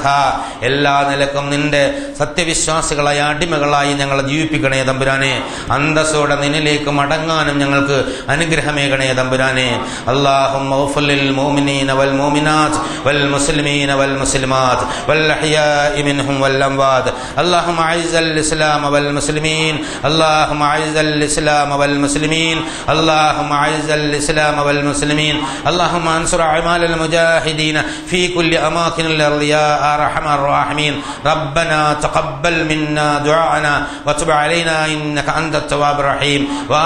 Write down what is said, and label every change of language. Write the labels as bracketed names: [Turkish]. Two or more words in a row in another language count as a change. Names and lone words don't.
[Malayalam] എല്ലാ നിലക്കും നിന്റെ സത്യവിശ്വാസികളായ അടിമകളായി ഞങ്ങളെ ജീവിപ്പിക്കണേ തമ്പുരാനെ. അന്തസ്സോടെ നിന്നിലേക്ക് മടങ്ങാനും ഞങ്ങൾക്ക് അനുഗ്രഹമേകണേ തമ്പുരാനെ. [Arabic] اللهم اغفر للمؤمنين والمؤمنات والمسلمين والمسلمات والأحياء منهم والأموات. اللهم أعز الإسلام والمسلمين. اللهم اعز الاسلام والمسلمين. اللهم اعز الاسلام والمسلمين. اللهم انصر اعمال المجاهدين في كل اماكن الارض يا ارحم الراحمين. ربنا تقبل منا دعاءنا وتب علينا انك انت التواب الرحيم.